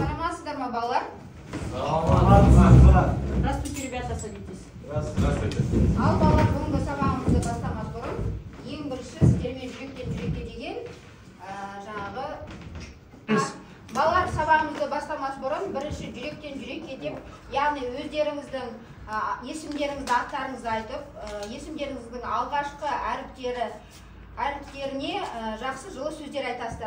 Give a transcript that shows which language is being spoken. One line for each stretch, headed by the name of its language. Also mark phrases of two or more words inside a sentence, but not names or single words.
Kazakh: Саламатсыздар ма, балалар?
Russian: Здравствуйте, ребята, садитесь. Здравствуйте.
Kazakh: Ал балалар, бүгінгі сабағымызды бастамас бұрын, ең бірінші сіздермен жүректен жүрекке деген жаңағы балалар сабағымызды бастамас бұрын бірінші жүректен жүрекке деп, яғни өздеріңіздің есімдеріңізді, аттарыңызды айтып, есімдеріңіздің алғашқы әріптеріне жақсы жылы сөздер айтасыздар.